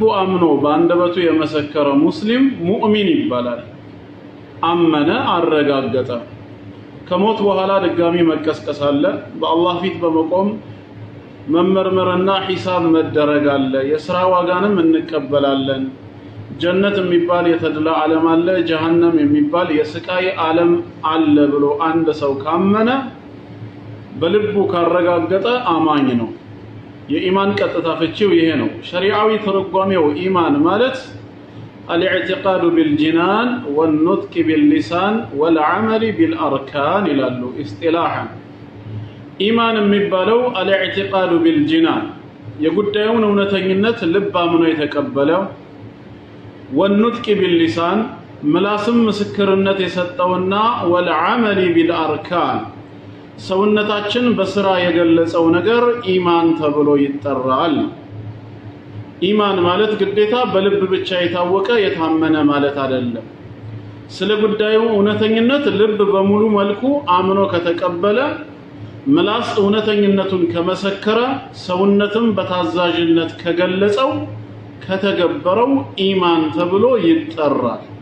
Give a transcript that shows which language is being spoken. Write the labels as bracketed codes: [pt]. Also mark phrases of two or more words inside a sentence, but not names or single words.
[am] አምኖ በአንደበቱ የመሰከረ ሙስሊም ሙእሚን ይባላል አመነ አረጋገጠ ከሞት በኋላ ድጋሚ መቀስቀስ አለ በአላህ ፊት በመቆም መመርመርና ሒሳብ መደረግ አለ የሥራ ዋጋንም እንቀበላለን ጀነት የሚባል የተድላ ዓለም አለ ጀሃነም የሚባል የስቃይ ዓለም አለ ብሎ አንድ ሰው ካመነ በልቡ ካረጋገጠ አማኝ ነው የኢማን ቀጥታ ፍቺው ይሄ ነው ሸሪዓዊ ተርጓሜው ኢማን ማለት [ar] الاعتقاد بالجنان والنطق باللسان والعمل بالاركان [am] ይላሉ اصطلاحا ኢማን የሚባለው [ar] الاعتقاد بالجنان [am] የጉዳዩን እውነተኝነት ልብ አምኖ የተቀበለው [ar] والنطق باللسان [am] ምላስም ምስክርነት የሰጠውና [ar] والعمل بالاركان [am] ሰውነታችን በስራ የገለጸው ነገር ኢማን ተብሎ ይጠራል ኢማን ማለት ግዴታ በልብ ብቻ የታወቀ የታመነ ማለት አይደለም ስለ ጉዳዩ እውነተኝነት ልብ በሙሉ መልኩ አምኖ ከተቀበለ ምላስ እውነተኝነቱን ከመሰከረ ሰውነትም በታዛዥነት ከገለጸው ከተገበረው ኢማን ተብሎ ይጠራል